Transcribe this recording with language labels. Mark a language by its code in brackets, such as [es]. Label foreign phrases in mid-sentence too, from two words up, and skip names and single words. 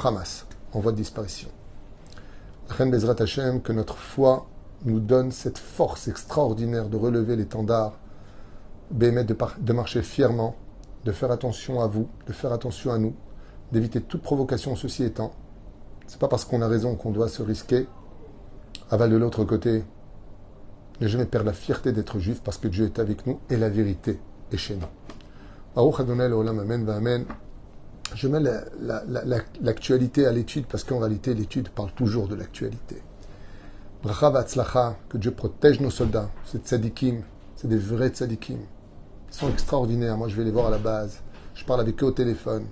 [fr] Le Hamas, en voie de disparition. [he] כן בעזרת השם, [fr] que notre foi nous donne cette force extraordinaire de relever l'étendard, de marcher fièrement, de faire attention à vous, de faire attention à nous, d'éviter toute provocation. Ceci étant, c'est pas parce qu'on a raison qu'on doit se risquer. Aval de l'autre côté, ne jamais perdre la fierté d'être juif parce que Dieu est avec nous et la vérité est chez nous. [he] ברוך ה' לעולם, amen, amen. [fr] Je mets l'actualité à l'étude parce qu'en réalité, l'étude parle toujours de l'actualité. [he] ברכה והצלחה, [fr] que Dieu protège nos soldats. C'est tzadikim, c'est des vrais tzadikim. Ils sont extraordinaires. Moi, je vais les voir à la base. Je parle avec eux au téléphone.